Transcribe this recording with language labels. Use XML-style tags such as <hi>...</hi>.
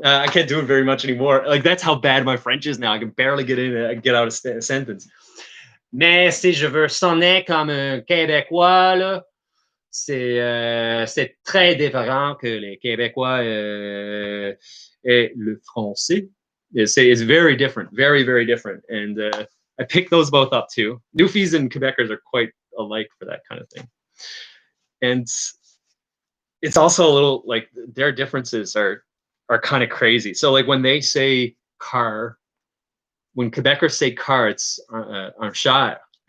<en>I can't do it very much anymore. Like that's how bad my French is now. I can barely get out a sentence.</en> <fr>Mais si je veux sonner comme un Québécois, là, c'est très différent que les Québécois et le français.</fr> <en>It's very different, very, very different. And I picked those both up too. Newfies and Quebecers are quite alike for that kind of thing. And it's also a little like their differences are kind of crazy. So like when they say car, when Quebecers say car, it's un char.</en>